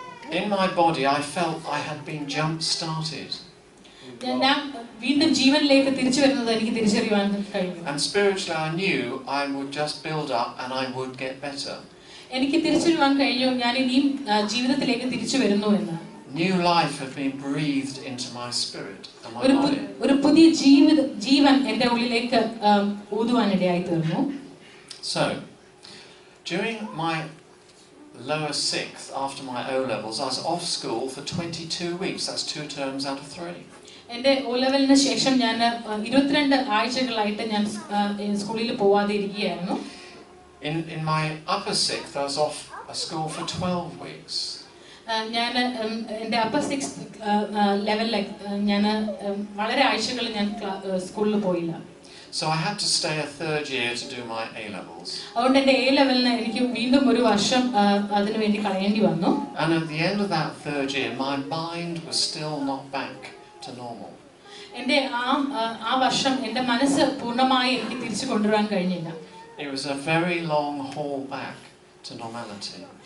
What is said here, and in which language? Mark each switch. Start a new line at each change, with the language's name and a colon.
English: In my body I felt I had been jump started.
Malayalam: ഞാൻ വീണ്ടും ജീവനിലേക്ക് തിരിച്ചു വരുന്നത് എനിക്ക് തിരിച്ചറിയുവാൻ കഴിഞ്ഞു.
English: And spiritually I knew I would just build up and I would get better.
Malayalam: എനിക്ക് തിരിച്ചറിയുവാൻ കഴിഞ്ഞു ഞാൻ ഇനിയും ജീവിതത്തിലേക്ക് തിരിച്ചു വരുന്നു എന്ന്.
English: New life had been breathed into my spirit and my body.
Malayalam: ഒരു പുതിയ ജീവൻ എൻ്റെ ഉള്ളിലേക്ക് ഊതുവാൻ ഇടയായി തീർന്നു.
English: So, during my lower 6th, after my O-levels, I was off school for 22 weeks. That's 2 terms out of 3.
Malayalam: എൻ്റെ O-ലെവലിന് ശേഷം ഞാൻ 22 ആഴ്ചകളായിട്ട് ഞാൻ സ്കൂളിൽ പോവാതെ ഇരിക്കുകയായിരുന്നു.
English: In my upper 6th, I was off school for 12 weeks.
Malayalam: ഞാൻ എൻ്റെ upper 6th ലെവലിൽ ഞാൻ വളരെ ആഴ്ചകൾ ഞാൻ സ്കൂളിൽ പോയില്ല.
English: So I had to stay a 3rd year to do my A-levels.
Malayalam: അതുകൊണ്ട് എൻ്റെ A-ലെവലിന് എനിക്ക് വീണ്ടും ഒരു വർഷം അതിനു വേണ്ടി കളയേണ്ടി വന്നു.
English: And at the end of that 3rd year, my mind was still not back to normal.
Malayalam: എൻ്റെ ആ വർഷം എൻ്റെ മനസ്സ് പൂർണ്ണമായി എനിക്ക് തിരിച്ചു കൊണ്ടുവരാൻ കഴിഞ്ഞില്ല.
English: It was a very long haul back to normality.